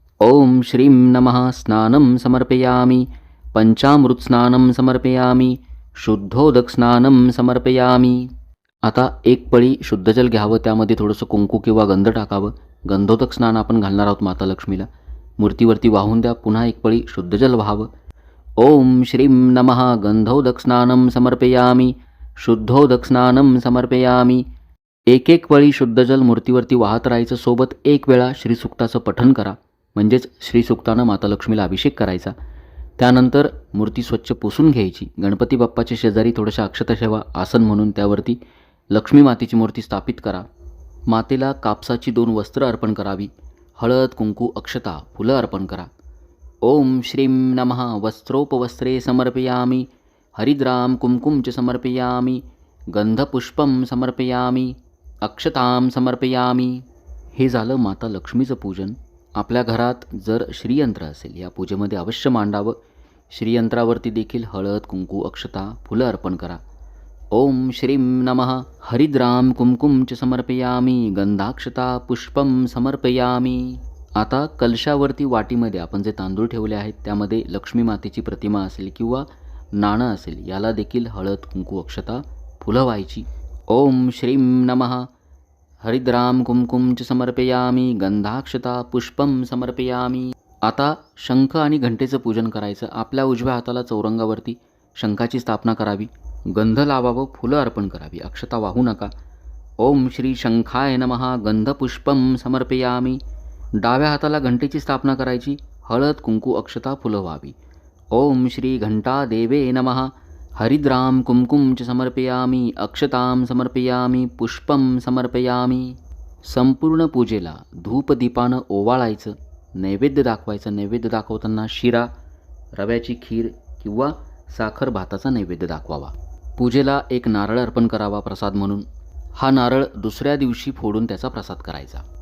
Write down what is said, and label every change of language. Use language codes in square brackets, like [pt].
[sa] ओम श्रीं नमः. स्नानं समर्पयामी. पंचामृत स्नानं समर्पयामी. शुद्धोदक स्नानं समर्पयामी. [mr] आता 1 पळी शुद्ध जल घ्यावं. त्यामध्ये थोडंसं कुंकू किंवा गंध टाकावं. गंधोदक स्नान आपण घालणार आहोत माता लक्ष्मीला. मूर्तीवरती वाहून द्या. पुन्हा 1 पळी शुद्ध जल व्हावं. [sa] ओम श्रीं नमः. गंधोदक स्नानं समर्पयामी. शुद्धोदक स्नानं समर्पयामी. [mr] 1 पळी शुद्ध जल मूर्तीवरती वाहत राहायचं. सोबत 1 वेळा श्रीसुक्ताचं पठण करा. म्हणजेच श्रीसुक्तानं माता लक्ष्मीला अभिषेक करायचा. त्यानंतर मूर्ती स्वच्छ पुसून घ्यायची. गणपती बाप्पाच्या शेजारी थोड्याशा अक्षता ठेवा आसन म्हणून. त्यावरती लक्ष्मी मातेची मूर्ती स्थापित करा. मातेला कापसाची 2 वस्त्र अर्पण करावी. हळद कुंकू अक्षता फुलं अर्पण करा. [sa] ओम श्रीं नमः. वस्त्रोपवस्त्रे समर्पयामी. हरिद्राम कुंकुम च समर्पयामी. गंधपुष्पम समर्पयामी. अक्षतां समर्पयामी. [mr] हे झालं माता लक्ष्मीचं पूजन. आपल्या घरात जर श्रीयंत्र असेल या पूजेमध्ये अवश्य मांडावं. श्रीयंत्रावरती देखील हळद कुंकू अक्षता फुलं अर्पण करा. [sa] ओम श्रीं नमः. हरिद्राम कुंकुम च समर्पयामी. गंधाक्षता पुष्पम समर्पयामी. [mr] आता कलशावरती वाटीमध्ये आपण जे तांदूळ ठेवले आहेत त्यामध्ये लक्ष्मी मातेची प्रतिमा असेल किंवा नाणं असेल याला देखील हळद कुंकू अक्षता फुलं व्हायची. [sa] ओम श्रीं नमः. हरिद्राम कुंकुम च समर्पयामी. गंधाक्षता पुष्पम समर्पयामी. [mr] आता शंख आणि घंटेचं पूजन करायचं. आपल्या उजव्या हाताला चौरंगावरती शंखाची स्थापना करावी. गंध लावावं. फुलं अर्पण करावी. अक्षता वाहू नका. [sa] ओम श्री शंखाय नमः. गंधपुष्पम समर्पयामी. [mr] डाव्या हाताला घंटेची स्थापना करायची. हळद कुंकू अक्षता फुलं व्हावी. [sa] ओम श्री घंटा देवे नमः. हरिद्राम कुंकुम च समर्पयामी. अक्षतां समर्पयामी. पुष्पम समर्पयामी. [mr] संपूर्ण पूजेला धूपदीपानं ओवाळायचं. नैवेद्य दाखवायचं. नैवेद्य दाखवताना शिरा, रव्याची खीर किंवा साखर भाताचा नैवेद्य दाखवावा. पूजेला 1 नारळ अर्पण करावा प्रसाद म्हणून. हा नारळ दुसऱ्या दिवशी फोडून त्याचा प्रसाद करायचा.